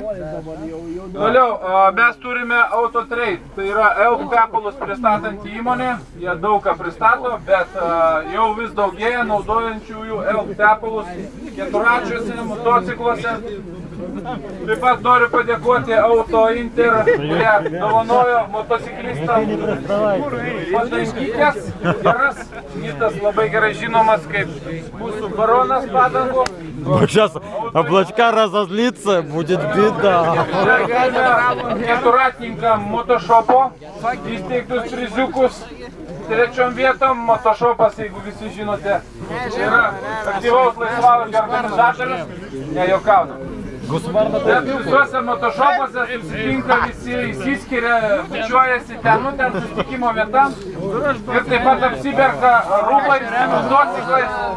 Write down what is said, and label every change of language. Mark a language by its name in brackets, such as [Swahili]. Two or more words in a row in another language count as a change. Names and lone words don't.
[Lithuanian] Toliau, mes turime Autotrade, tai yra Elf tepalus pristatanti įmonė, jie daug ką pristato, bet jau vis daugėja naudojančiųjų Elf tepalus keturračiuose, motocikluose. Taip pat noriu padėkoti Auto Inter, kurie dovanojo motociklistams padangytės. Geras, kitas labai gerai žinomas kaip mūsų baronas padangų. [Russian] Сейчас облачка разозлится, будет беда. [Lithuanian] Keturratininkam Motošopo įsteigtus priziukus. Trečiom vietom Motošopas, jeigu visi žinote, yra aktyvaus laisvalaikio organizatorius, nejuokaunu. Bet visuose motošopuose susitinka visi, įsiskiria, bučiuojasi ten susitikimo vieta ir taip pat apsiperka rūbais, motociklais.